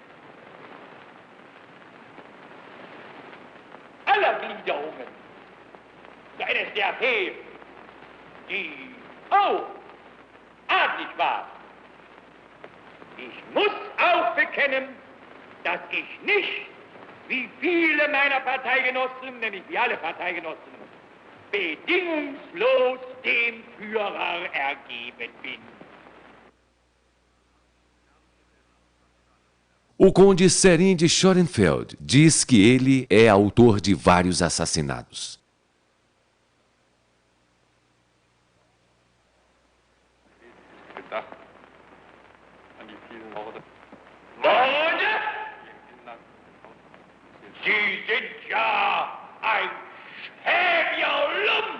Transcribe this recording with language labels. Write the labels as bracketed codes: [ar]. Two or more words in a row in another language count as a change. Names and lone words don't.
[de] Aller Gliederungen der NSDAP, die auch adlig war. Ich muss auch bekennen, dass ich nicht, wie viele meiner Parteigenossen, nämlich wie alle Parteigenossen, bedingungslos dem Führer ergeben bin. [pt] O conde Serin de Schoenfeld diz que ele é autor de vários assassinatos. [de] Morde? Sie sind ja ein schäbiger Lump.